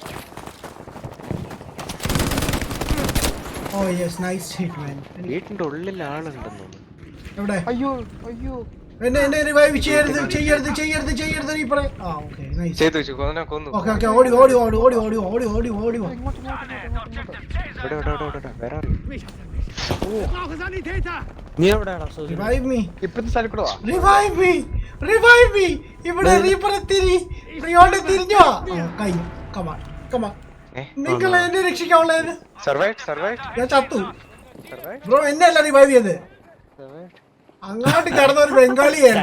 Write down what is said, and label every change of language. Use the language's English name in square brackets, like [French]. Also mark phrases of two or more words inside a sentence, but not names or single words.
[English] Oh yes, nice hit man. [Malayalam] വീട്ടിന്റെ ഉള്ളിൽ ആളുണ്ടെന്ന് തോന്നുന്നു. എവിടെ? അയ്യോ എന്നെ റിവൈവ് ചെയ്യരുത് നീ പറ. ആ [English] okay, nice. [Malayalam] ചെയ്തു വെച്ചു. കൊന്നു. ഓക്കേ, ഓടി. ഇവിടെ വേറെ അറിയും. [German] Ich brauche Sanitäter! [Malayalam] നീ എവിടെയാടാ സോജി? [English] Revive me. [Malayalam] ഇപ്പത്തെ സ്ഥലം കൂടെ വാ. [English] revive me. [Malayalam] ഇവിടെ റീപ്പർ തിരിഞ്ഞോ? കഴിഞ്ഞു. കമാ. നിങ്ങൾ എന്നെ രക്ഷിക്കാനുള്ളതിന് സർവൈവ്. ഞാൻ ചത്തു. ബ്രോ എന്നെ അല്ല റിവൈവ് ചെയ്ത്. അങ്ങാട്ട് കിടന്ന ഒരു ബംഗാളിയായിരുന്നു.